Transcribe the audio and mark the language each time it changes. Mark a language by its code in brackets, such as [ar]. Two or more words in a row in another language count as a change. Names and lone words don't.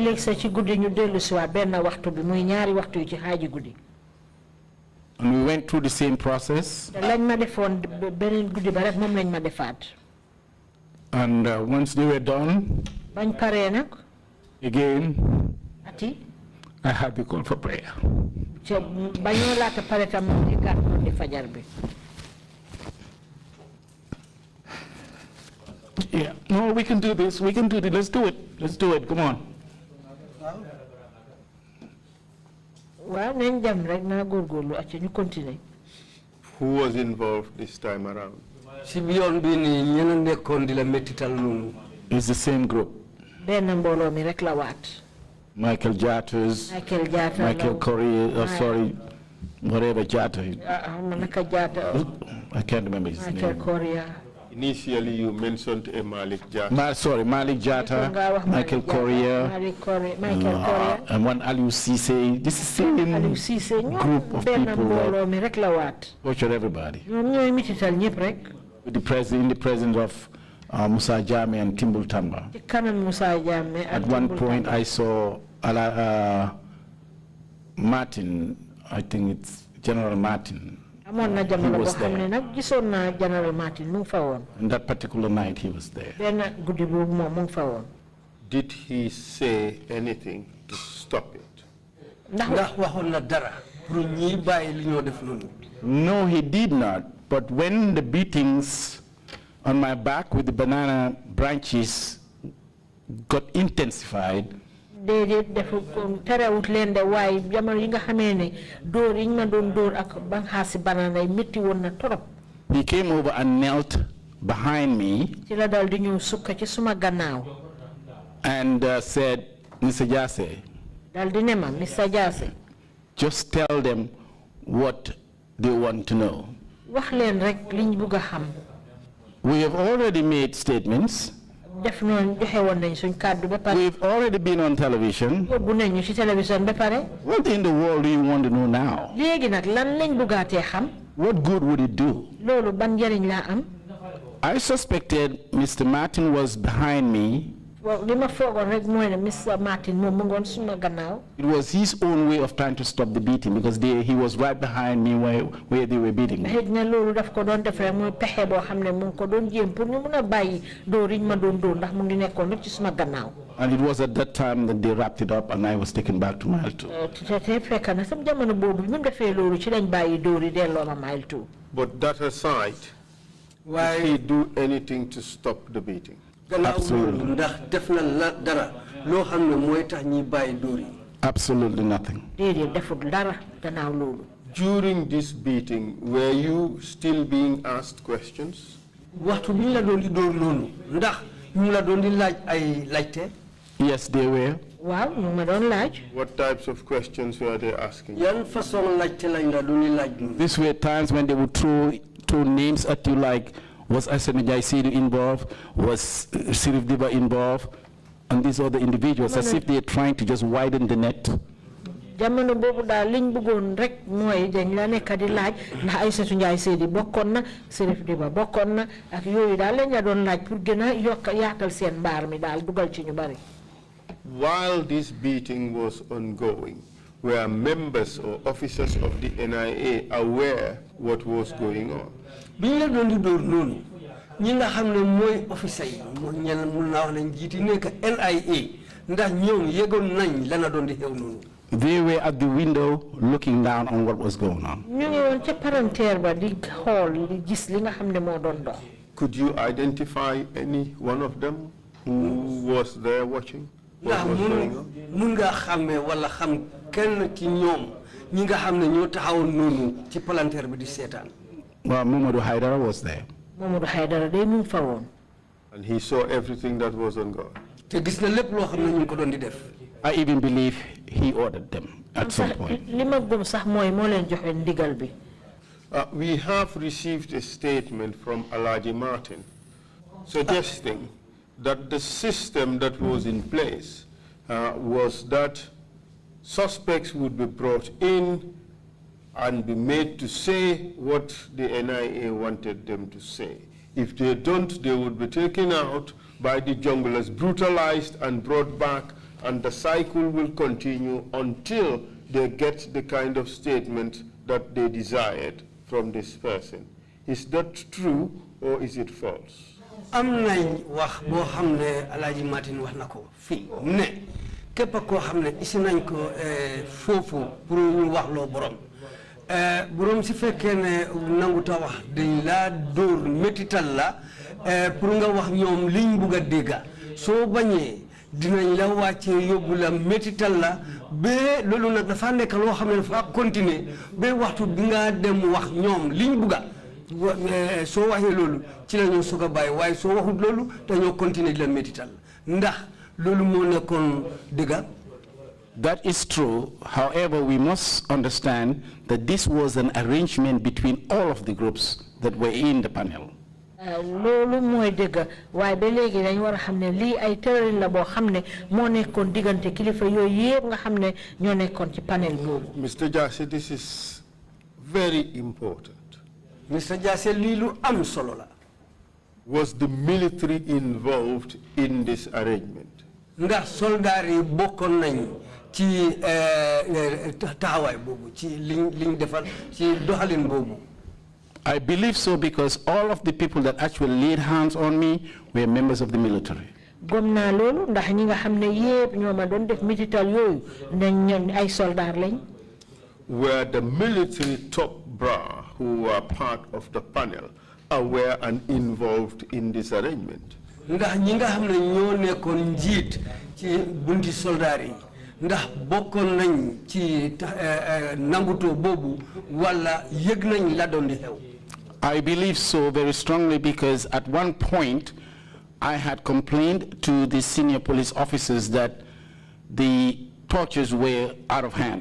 [en] And we went through the same process. And once they were done, [wo] Bañ paré nak. [en] Again, [wo] Ati. [en] I have the call for prayer. [wo] Ci bañu laata paré tam di gàttu di fajar bi. [en] Yeah, no, we can do this. We can do this. Let's do it. Let's do it. Come on. [wo] Waaw nañ dem rek na góorgóorlu acca ñu continuer. [en] Who was involved this time around? [wo] Si biyon bi ni ñena nekkon di la mettital nonu. [en] It's the same group. [wo] Benn mbooloo mi rek la waat. [en] Michael Jatters, Michael Correa, sorry, whatever Jatta. Manaka Jatta. I can't remember his Michael name. Correa. Initially, you mentioned a Malik Jatta. Sorry, Malik Jatta, Michael Correa, Michael Correa. and one Aliou Cisse. This is same Aliou Cisse group of [wo] benn [en] people [wo] mbooloo mi rek la waat. [en] torture everybody. [wo] Ñoom ñooy mitital ñëpp rek. [en] With the president, in the presence of Musa Jame and Timbul Tamba. [wo] Ci kanam Musa Jammeh ak [en] At one [wo] Timbul [en] point, [wo] Tamba. [en] I saw Martin, I think it's General Martin. [wo] Amoon na jamono boo [en] was [wo] xam ne [en] there. [wo] nag gisoon naa General Martin mu ngi fa woon. [en] And that particular night, he was there. [wo] Benn guddi boobu moom mu ngi fa woon. [en] Did he say anything to stop it? [wo] Ndax waxon na dara pour ñi bayyi li ñoo def nonu. [en] No, he did not. But when the beatings on my back with the banana branches got intensified, [wo] déedéet defu terewut leen de waaye jamono yi nga xamee ne dóor yi ñu ma doon dóor ak banxaasi banana yi métti woon na torop. [en] he came over and knelt behind me [wo] ci la dal di ñëw sukka ci suma gannaaw. [en] and said, Mr. Jassey, [wo] dal di ne ma Mr. Jassey. [en] just tell them what they want to know. [wo] wax leen rek liñ bugg a xam. [en] We have already made statements. [wo] def noonu joxe woon nañ suñ kàddu ba pare. [en] We've already been on television. [wo] yóbbu nañ ñu ci télévision ba pare. [en] What in the world do you want to know now? [wo] léegi nag lan lañ buggaatee xam. [en] What good would it do? [wo] loolu ban njëriñ laa am. [en] I suspected Mr. Martin was behind me. [wo] waaw li ma foogoon rek mooy ne Mr. Martin moom mu ngoon suma gannaaw. [en] It was his own way of trying to stop the beating because he was right behind me where they were beating me. [wo] xëy na loolu daf ko doon def rek muy pexe boo xam ne mu ngi ko doon jéem pour ñu mun a bàyyi dóor yi ñu ma doon dóor ndax mu ngi nekkoon rek ci suma gannaaw. [en] And it was at that time that they wrapped it up and I was taken back to Mile 2. [wo] te fekk na sam jamono boobu bi mu defee loolu ci lañ bàyyi dóor yi delloo ma Mile 2. [en] But that aside, did he do anything to stop the beating? Absolutely. [wo] Ndax def na la dara lo xamne moy tax ñi bayyi dóor yi. [en] Absolutely nothing. [wo] déedéet defut dara gannaaw loolu. [en] During this beating, were you still being asked questions? [wo] Waxtu biñ la doon di dóor nonu ndax ñu la doon di laaj ay laajte. [en] Yes, they were. [wo] waaw ñu ma doon laaj. [en] What types of questions were they asking? [wo] Yan façon laajte lañ la doon di laaj nonu. [en] These were times when they would throw names at you like, was Asani Jaisiri involved? Was Sirif Diba involved? And these other individuals, as if they are trying to just widen the net. [wo] jamono boobu daal liñ bëggoon rek mooy dañ la nekk di laaj ndax Aïssatou Ndiaye Seydi bokkoon na Sirif Diba bokkoon na ak yooyu daal lañ la doon laaj pour gën a yaatal seen mbaar mi daal dugal ci ñu bari. [en] While this beating was ongoing, were members or officers of the NIA aware what was going on? [wo] Biñ la doon di dóor nonu ñi nga xamne moy officer yi mo ñen mu na wax nañ jiti nek NIA ndax ñoom yegon nañ la na doon di xew nonu. [en] They were at the window looking down on what was going on. [wo] ñu ngi woon ca palanteer ba di xool di gis li nga xam ne moo doon dox. [en] Could you identify any one of them who was there watching? What was going on? [wo] Mun nga xamé wala xam kenn ci ñoom ñi nga xamne ñoo taxaw nonu ci palanteer bi di sétane. [en] Well, Mamadou Haidara was there. [wo] Mamadou Haidara day mu fa woon. [en] And he saw everything that was ongoing. [wo] Te gis na lepp lo xamne ñu ko doon di def. [en] I even believe he ordered them at some point. [wo] li ma gëm sax mooy moo leen joxe ndigal bi. [en] We have received a statement from Alaji Martin suggesting that the system that was in place was that suspects would be brought in and be made to say what the NIA wanted them to say. If they don't, they would be taken out by the junglers, brutalized and brought back, and the cycle will continue until they get the kind of statement that they desired from this person. Is that true or is it false? [wo] am nañ wax boo xam ne Alaaji Martin wax na ko fii ne képp koo xam ne isi nañ ko foofu pour ñu wax loo borom borom si fekkee ne nanguta wax dañ laa dóor métital la pour nga wax ñoom liñ bugg a dégga soo bañee dinañ la wàccee yóbbu la métital la ba loolu nag dafa nekk loo xam ne dafa continuer ba waxtu bi nga dem wax ñoom liñ bugga soo waxee loolu ci la ñoo soog a bàyyi waaye soo waxut loolu dañoo continuer di la métital ndax loolu moo nekkoon dëgga. [en] That is true. However, we must understand that this was an arrangement between all of the groups that were in the panel. [wo] loolu mooy dëgg waaye ba léegi dañ war a xam ne lii ay tëralin la boo xam ne moo nekkoon diggante kilifa yooyu yëpp nga xam ne ñoo nekkoon ci panel boobu. [en] Mr. Jarsey, this is very important. [wo] Mr. Jarsey, lii lu am solo la. [en] Was the military involved in this arrangement? [wo] Ndax soldaar yi bokkoon nañ ci taxawaay boobu ci liñ defal ci doxalin boobu. [en] I believe so because all of the people that actually laid hands on me were members of the military. [wo] gom naa loolu ndax ñi nga xam ne yépp ñoo ma doon def métital yooyu nañ ay soldaar lañ. [en] Were the military top brass who were part of the panel aware and involved in this arrangement? [wo] Ndax ñi nga xam ne ñoo nekkoon njiit ci bunti soldaar yi ndax bokkoon nañ ci nanguto boobu wala yëg nañ la doon di xew. [en] I believe so very strongly because at one point I had complained to the senior police officers that the tortures were out of hand.